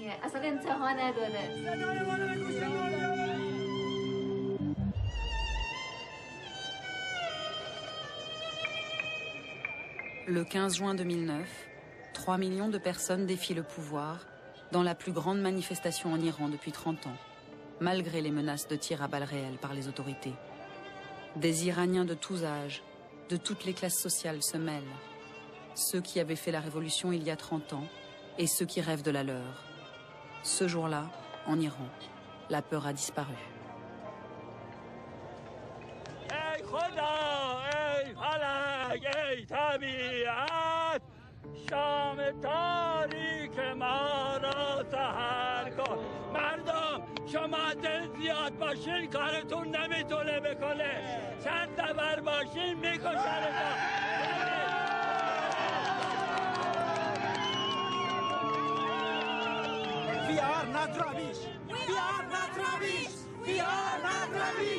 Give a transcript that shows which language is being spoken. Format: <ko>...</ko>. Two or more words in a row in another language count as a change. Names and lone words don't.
<fr>Le 15 juin 2009, 3 millions de personnes défient le pouvoir dans la plus grande manifestation en Iran depuis 30 ans, malgré les menaces de tirs à balles réelles par les autorités. Des Iraniens de tous âges, de toutes les classes sociales se mêlent. Ceux qui avaient fait la révolution il y a 30 ans et ceux qui rêvent de la leur. Ce jour-là, en Iran, la peur a disparu.</fr> <fa>شام تاریک ما را سحر کن مردم شما دل زیاد باشین کارتون نمیتونه بکنه چند نفر باشین میکشنتون</fa> <en>We are not rubbish. We are not rubbish. We are not rubbish.</en>